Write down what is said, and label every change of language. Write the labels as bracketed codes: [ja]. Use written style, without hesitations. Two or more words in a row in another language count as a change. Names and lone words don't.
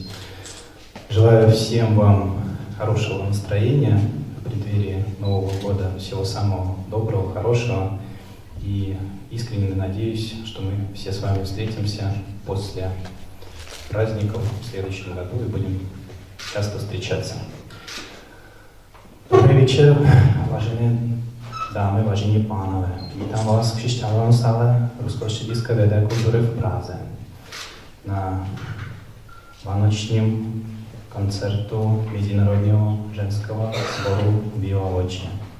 [ru] Желаю всем вам хорошего настроения в преддверии Нового года, всего самого доброго, хорошего, и искренне надеюсь, что мы все с вами встретимся после праздников в следующем году и будем часто встречаться. [cs] Dobrý večer, vážené dámy, vážení pánové. Vítám vás v křišťálovém sále Ruského střediska vědy a kultury v Praze na vánočním koncertu Mezinárodního ženského sboru Viva Voce.